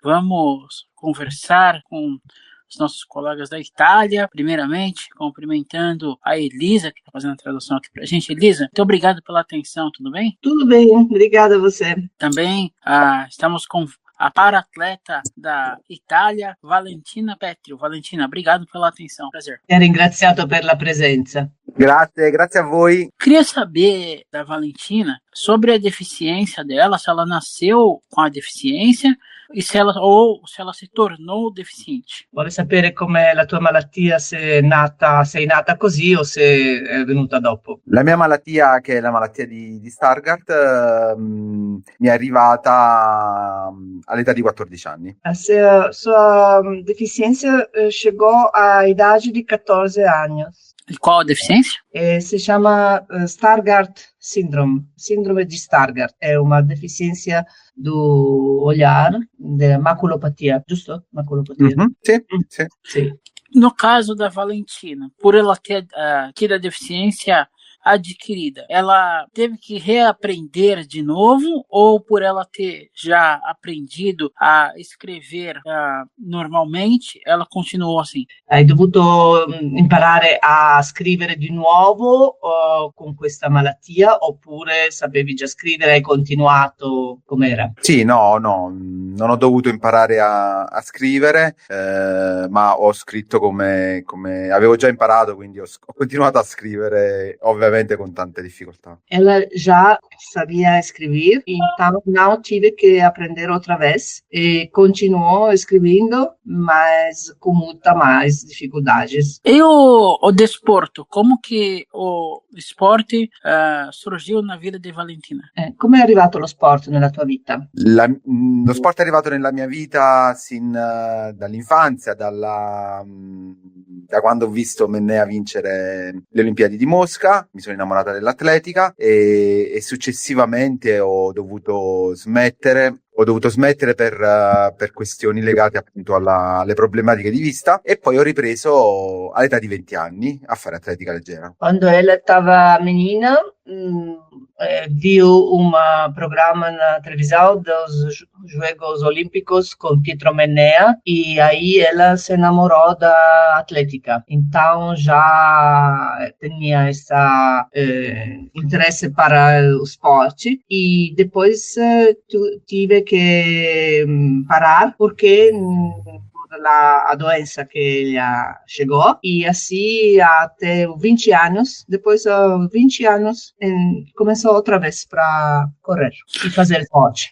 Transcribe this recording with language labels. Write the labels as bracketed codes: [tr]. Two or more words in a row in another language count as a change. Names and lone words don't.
[pt] Vamos conversar com os nossos colegas da Itália, primeiramente, cumprimentando a Elisa, que está fazendo a tradução aqui para a gente. Elisa, muito obrigado pela atenção, tudo bem? Tudo bem, obrigada a você. Também estamos com a para-atleta da Itália, Valentina Petrio. Valentina, obrigado pela atenção, prazer. [it] Ringraziato per la presenza. Grazie a voi. [pt] Queria saber da Valentina sobre a deficiência dela, se ela nasceu com a deficiência e se ela se tornou deficiente. [it] Vuole sapere com'è la tua malattia, sei nata così o se è venuta dopo? La mia malattia, che è la malattia di Stargardt, mi è arrivata all'età di 14 anni. [pt] A sua deficiência chegou à idade de 14 anos. E qual a deficiência? [it] Si chiama Stargardt Syndrome, síndrome di Stargardt. È una [pt] deficiência do olhar, da maculopatia, [it] giusto? Maculopatia. Sì. [pt] No caso da Valentina, por ela ter tido a deficiência adquirida, ela teve que reaprender de novo ou por ela ter já aprendido a escrever normalmente, ela continuou assim? [it] Hai dovuto imparare a scrivere di nuovo con questa malattia oppure sapevi già scrivere e hai continuato com'era? Sì, no, non ho dovuto imparare a scrivere, ma ho scritto come avevo già imparato, quindi ho continuato a scrivere, ovviamente com tante difficoltà. [pt] Ela já sabia escrever, então não tive que aprender outra vez. E continuou escrevendo, mas com muita mais dificuldades. E o desporto? Como que o esporte surgiu na vida di Valentina? [it] Come è arrivato lo sport nella tua vita? Lo sport è arrivato nella mia vita sin dall'infanzia, da quando ho visto Mennea vincere le Olimpiadi di Mosca. Mi sono innamorata dell'atletica e successivamente ho dovuto smettere per questioni legate appunto alle problematiche di vista e poi ho ripreso all'età di 20 anni a fare atletica leggera. [pt] Quando ela estava menina, viu um programa na televisão dos Jogos Olímpicos com Pietro Mennea e aí ela se enamorou da atlética. Então já tinha esse interesse para o esporte e depois tive que parar porque a doença que ela chegou e assim até 20 anos, depois de 20 anos começou outra vez para correr e fazer esporte.